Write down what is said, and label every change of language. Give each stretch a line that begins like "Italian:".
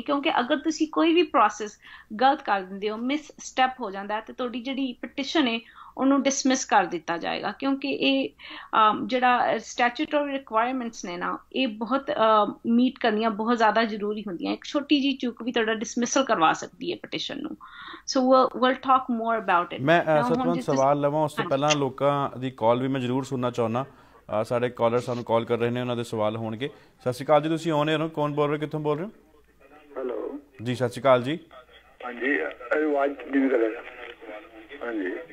Punjabi: ਕਿਉਂਕਿ ਅਗਰ ਤੁਸੀਂ ਕੋਈ ਵੀ ਪ੍ਰੋਸੈਸ ਗਲਤ ਕਰ ਦਿੰਦੇ ਹੋ, ਮਿਸ ਸਟੈਪ ਹੋ ਜਾਂਦਾ ਤੇ ਤੁਹਾਡੀ ਜਿਹੜੀ ਪਟੀਸ਼ਨ ਹੈ ਉਹਨੂੰ ਡਿਸਮਿਸ ਕਰ ਦਿੱਤਾ ਜਾਏਗਾ, ਕਿਉਂਕਿ ਇਹ ਜਿਹੜਾ ਸਟੈਚੂਟਰੀ ਰਿਕੁਆਇਰਮੈਂਟਸ ਨੇ ਨਾ, ਇਹ ਬਹੁਤ ਮੀਟ ਕਰਨੀਆਂ ਬਹੁਤ ਜ਼ਿਆਦਾ ਜ਼ਰੂਰੀ ਹੁੰਦੀਆਂ। ਇੱਕ ਛੋਟੀ ਜਿਹੀ ਚੂਕ ਵੀ ਤੁਹਾਡਾ ਡਿਸਮਿਸਲ ਕਰਵਾ ਸਕਦੀ ਹੈ ਪਟੀਸ਼ਨ ਨੂੰ।
English: So we'll talk more about it।
Punjabi: ਮੈਂ ਸਤਵੰਤ ਸਵਾਲ ਲਵਾਂ ਉਸ ਤੋਂ ਪਹਿਲਾਂ ਲੋਕਾਂ ਦੀ ਕਾਲ ਵੀ ਮੈਂ ਜ਼ਰੂਰ ਸੁਣਨਾ ਚਾਹੁੰਦਾ। ਸਾਡੇ ਕਾਲਰ ਸਾਨੂੰ ਕਾਲ ਕਰ ਰਹੇ ਨੇ, ਉਹਨਾਂ ਦੇ ਸਵਾਲ ਹੋਣਗੇ। ਸਤਿ ਸ਼੍ਰੀ ਅਕਾਲ ਜੀ, ਤੁਸੀਂ ਆਨ 에ਅਰ ਹੋ, ਕੌਣ ਬੋਲ ਰਹੇ, ਕਿੱਥੋਂ ਬੋਲ ਰਹੇ ਹੋ? ਹੈਲੋ ਜੀ ਸਤਿ ਸ਼੍ਰੀ ਅਕਾਲ ਜੀ। ਹਾਂਜੀ ਆਵਾਜ਼ ਨਹੀਂ ਕਰੇਗਾ। ਹਾਂਜੀ